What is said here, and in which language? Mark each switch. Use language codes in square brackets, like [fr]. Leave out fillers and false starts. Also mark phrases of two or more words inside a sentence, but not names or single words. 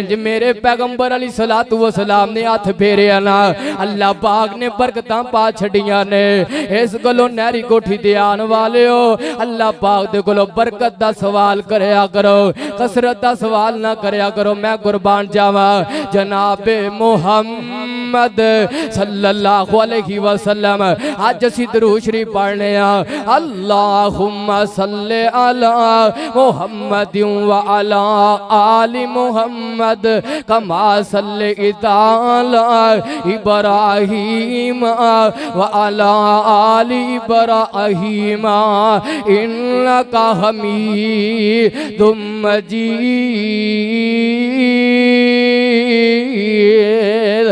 [pa] ਇੰਜ ਮੇਰੇ ਪੈਗੰਬਰ [ar] عليه الصلاة و السلام [pa] ਨੇ ਹੱਥ ਫੇਰਿਆ ਨਾ ਅੱਲਾਹ ਪਾਕ ਨੇ ਬਰਕਤਾਂ ਪਾ ਛੱਡੀਆਂ ਨੇ। ਇਸ ਗੱਲੋਂ ਨਹਿਰੀ ਕੋਠੀ ਤੇ ਆਣੇ ਵਾਲੇ ਹੋ ਅੱਲਾਹ ਪਾਕ ਦੇ ਕੋਲੋਂ ਬਰਕਤ ਦਾ ਸਵਾਲ ਕਰਿਆ ਕਰੋ, ਕਸਰਤ ਦਾ ਸਵਾਲ ਨਾ ਕਰਿਆ ਕਰੋ। ਮੈਂ ਕੁਰਬਾਨ ਜਾਵਾਂ ਜਨਾਬੇ ਮੁਹੰਮਦ [ar] صلى الله عليه وسلم [pa] ਅੱਜ ਅਸੀਂ ਦਰੂਦ ਸ਼ਰੀਫ਼ ਪੜ੍ਹਨੇ ਆਂ [ar] اللهم صل على محمد و على آل محمد كما صليت على إبراهيم و على آل إبراهيم إنك حميد مجيد.